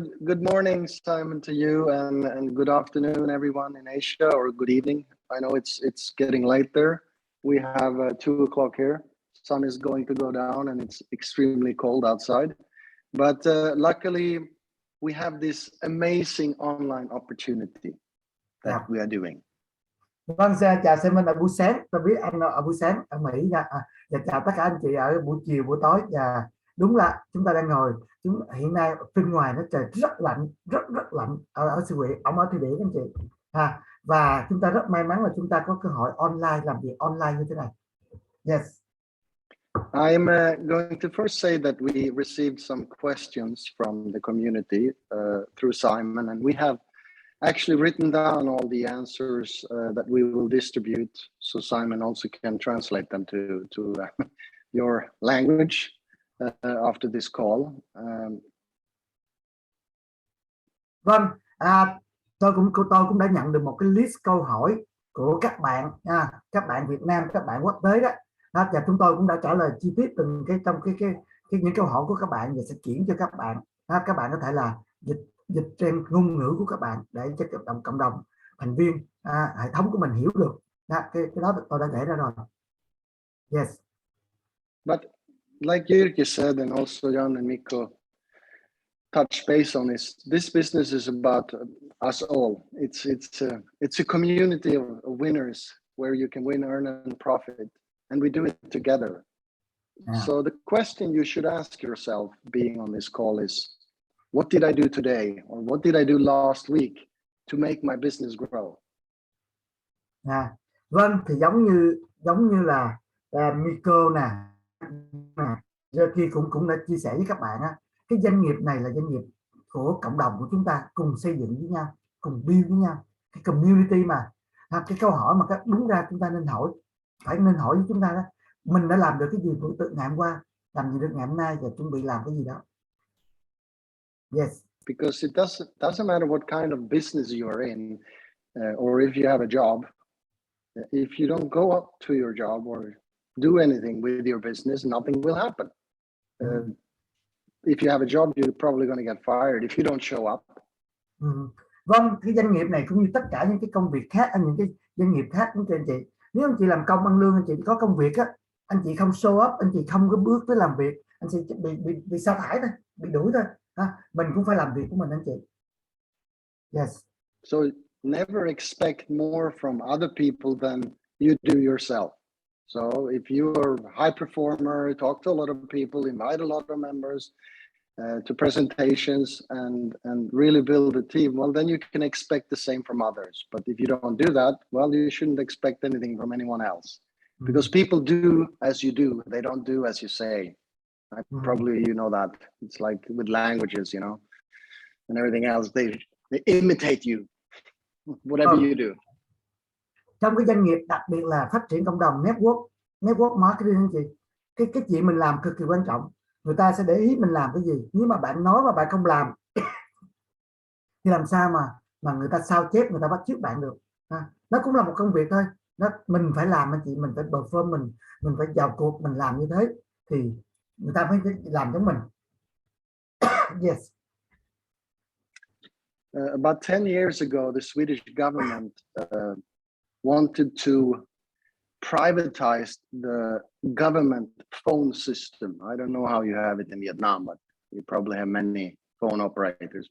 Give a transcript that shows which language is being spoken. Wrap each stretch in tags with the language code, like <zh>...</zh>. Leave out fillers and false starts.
<en>Good morning, Simon, to you, and good afternoon, everyone in Asia, or good evening. I know it's getting late there. We have 2 o'clock here. Sun is going to go down, and it's extremely cold outside. But luckily, we have this amazing online opportunity that we are doing.</en> <vi>Vâng, chào Simon ở buổi sáng. Tôi biết anh ở buổi sáng ở Mỹ nha. Và chào tất cả anh chị ở buổi chiều, buổi tối. Và đúng là chúng ta đang ngồi. Hiện nay bên ngoài nó trời rất lạnh, rất lạnh ở Sư Quỷ, ở Thụy Điển anh chị. Và chúng ta rất may mắn là chúng ta có cơ hội online, làm việc online như thế này.</vi> <en>Yes. I'm going to first say that we received some questions from the community through Simon, and we have actually written down all the answers that we will distribute, so Simon also can translate them to your language after this call.</en> <vi>Vâng, tôi cũng đã nhận được một cái list câu hỏi của các bạn, các bạn Việt Nam, các bạn quốc tế đó. Và chúng tôi cũng đã trả lời chi tiết từng trong những câu hỏi của các bạn và sẽ chuyển cho các bạn. Các bạn có thể là dịch trên ngôn ngữ của các bạn để cho cộng đồng thành viên hệ thống của mình hiểu được. Cái đó tôi đã để ra rồi.</vi> <en>Yes. But like Jyrki said, and also Jan and Mikko touch base on this business is about us all. It's a community of winners where you can win, earn, and profit, and we do it together. Yeah. So the question you should ask yourself being on this call is, what did I do today, or what did I do last week to make my business grow?</en> <vi>Vâng, thì giống như là Mikko nè, Jyrki cũng đã chia sẻ với các bạn á, cái doanh nghiệp này là doanh nghiệp của cộng đồng của chúng ta, cùng xây dựng với nhau, cùng</vi> <en>build</en> <vi>với nhau, cái</vi> <en>community</en> <vi>mà. Cái câu hỏi mà đúng ra chúng ta nên hỏi với chúng ta đó, mình đã làm được cái gì từ ngày hôm qua, làm gì được ngày hôm nay, và chuẩn bị làm cái gì đó.</vi> <en>Yes. Because it doesn't matter what kind of business you are in, or if you have a job. If you don't go up to your job or do anything with your business, nothing will happen. If you have a job, you're probably going to get fired if you don't show up.</en> <vi>Vâng, cái doanh nghiệp này cũng như tất cả những cái công việc khác, những cái doanh nghiệp khác của anh chị. Nếu anh chị làm công ăn lương, anh chị có công việc á, anh chị không</vi> <en>show up,</en> <vi>anh chị không có bước tới làm việc, anh sẽ bị sa thải thôi, bị đuổi thôi. Mình cũng phải làm việc của mình anh chị.</vi> <en>Yes. So never expect more from other people than you do yourself. So if you are a high performer, talk to a lot of people, invite a lot of members to presentations, and really build a team, well, then you can expect the same from others. But if you don't do that, well, you shouldn't expect anything from anyone else. Because people do as you do, they don't do as you say. Probably you know that. It's like with languages, you know, and everything else, they imitate you, whatever you do.</en> <vi>Trong cái doanh nghiệp, đặc biệt là phát triển cộng đồng,</vi> <en>network marketing</en> <vi>anh chị, cái chuyện mình làm cực kỳ quan trọng. Người ta sẽ để ý mình làm cái gì. Nếu mà bạn nói mà bạn không làm thì làm sao mà người ta sao chép, người ta bắt chước bạn được. Nó cũng là một công việc thôi. Mình phải làm anh chị, mình phải</vi> <en>perform,</en> <vi>mình phải vào cuộc, mình làm như thế thì người ta mới làm giống mình.</vi> <en>Yes. About 10 years ago, the Swedish government wanted to privatize the government phone system. I don't know how you have it in Vietnam, but you probably have many phone operators.</en>